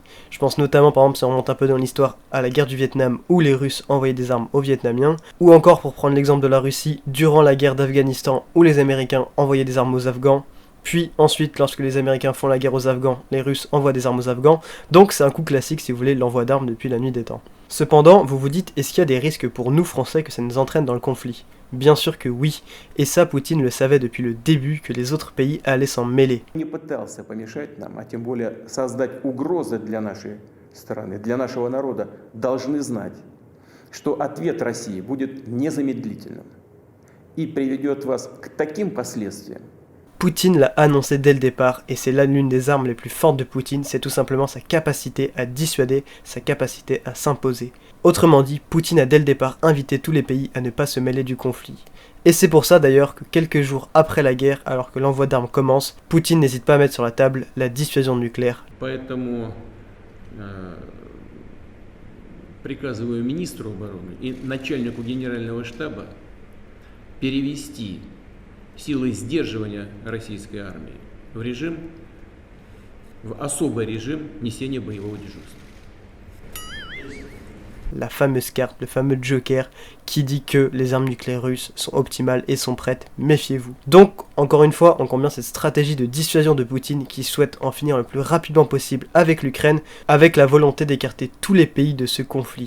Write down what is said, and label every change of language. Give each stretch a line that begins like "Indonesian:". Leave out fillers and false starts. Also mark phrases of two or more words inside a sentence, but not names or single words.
French: Je pense notamment, par exemple, si on remonte un peu dans l'histoire, à la guerre du Vietnam où les Russes envoyaient des armes aux Vietnamiens, ou encore pour prendre l'exemple de la Russie, durant la guerre d'Afghanistan où les Américains envoyaient des armes aux Afghans, puis ensuite, lorsque les Américains font la guerre aux Afghans, les Russes envoient des armes aux Afghans, donc c'est un coup classique si vous voulez, l'envoi d'armes depuis la nuit des temps. Cependant, vous vous dites, est-ce qu'il y a des risques pour nous Français que ça nous entraîne dans le conflit ? Bien sûr que oui, et ça Poutine le savait depuis le début que les autres pays allaient s'en mêler.
Russian: Не пытался помешать нам, а тем более создать угрозы для нашей страны, для нашего народа, должны знать, что ответ России будет незамедлительным и приведет вас к таким последствиям.
French: Poutine l'a annoncé dès le départ, et c'est là l'une des armes les plus fortes de Poutine, c'est tout simplement sa capacité à dissuader, sa capacité à s'imposer. Autrement dit, Poutine a dès le départ invité tous les pays à ne pas se mêler du conflit. Et c'est pour ça d'ailleurs que quelques jours après la guerre, alors que l'envoi d'armes commence, Poutine n'hésite pas à mettre sur la table la dissuasion nucléaire.
Russian: Поэтому приказываю министру обороны и начальнику генерального штаба перевести силы сдерживания российской армии в особый режим несения боевого дежурства.
French: la fameuse carte, le fameux Joker, qui dit que les armes nucléaires russes sont optimales et sont prêtes, méfiez-vous. Donc, encore une fois, on comprend bien cette stratégie de dissuasion de Poutine qui souhaite en finir le plus rapidement possible avec l'Ukraine, avec la volonté d'écarter tous les pays de ce conflit.